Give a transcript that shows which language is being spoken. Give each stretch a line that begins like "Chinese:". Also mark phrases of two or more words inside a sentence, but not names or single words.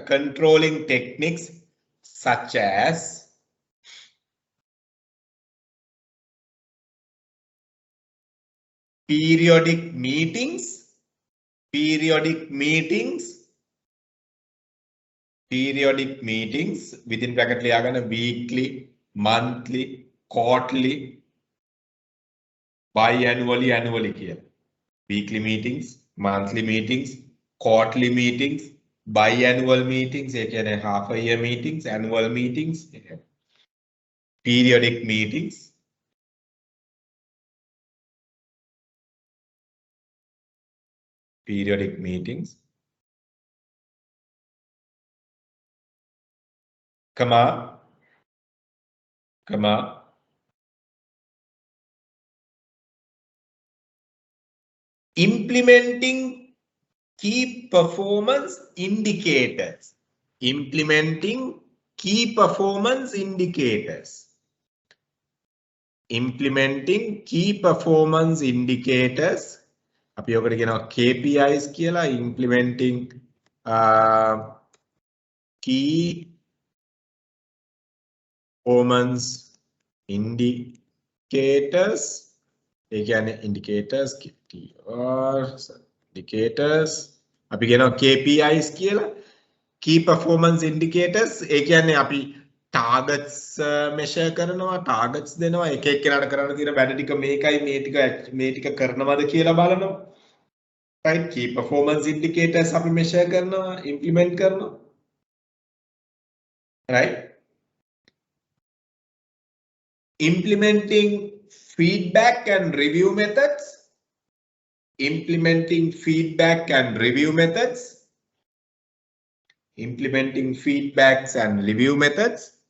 English: Controlling techniques such as periodic meetings within bracket
Sinhala: ලියා ගන්න
English: weekly, monthly, quarterly, biannually, annually කියලා. Weekly meetings, monthly meetings, quarterly meetings, biannual meetings,
Sinhala: ඒ කියන්නේ
English: half a year meetings, annual meetings, periodic meetings periodic meetings, comma, implementing key performance indicators. Implementing key performance indicators. Implementing key performance indicators.
Sinhala: අපි ඔකට කියනවා KPIs කියලා.
English: Implementing key performance indicators.
Sinhala: ඒ කියන්නේ
English: indicators indicators
Sinhala: අපි කියනවා KPIs කියලා.
English: Key performance indicators
Sinhala: ඒ කියන්නේ අපි
English: targets measure
Sinhala: කරනවා, targets දෙනවා, එක එක්කෙනාට කරන්න තියෙන වැඩ ටික මේකයි මේ ටික කරනවද කියලා බලනවා.
English: Right? Key performance indicators
Sinhala: අපි measure කරනවා, implement කරනවා.
English: Right? Implementing feedback and review methods. Implementing feedback and review methods. Implementing feedbacks and review methods.